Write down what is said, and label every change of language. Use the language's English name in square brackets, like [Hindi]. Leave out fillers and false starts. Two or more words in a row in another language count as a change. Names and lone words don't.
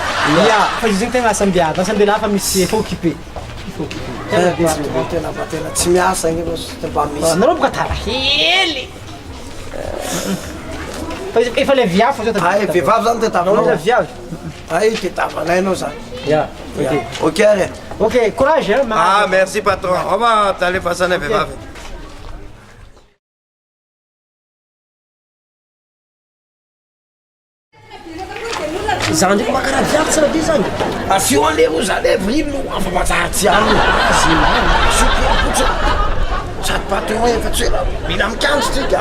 [Malagasy] Ia, fa izy zegny tegna asan-dehilahy. Asan-dehilahy fa misy efa occupé. Tena tsy miasa igny anao mba misy. Nareo boka tara hely. Fa izy efa le viavy fa zao Ay, vehivavy zany tetavinao. le viavy. Ay, tetavanay anao zany. Ia, ok. [French] Ok, allez. Ok, courage hein. Ah, merci patron. On va t'aller face à la vehivavy. [Malagasy] Za ndraiky makaraha viavy tsara be zany. Asio an'le ro zany vrino afa matsaratsy any. Sokorapotsy. Sady patron efa tsoera mila mikanjo tsika.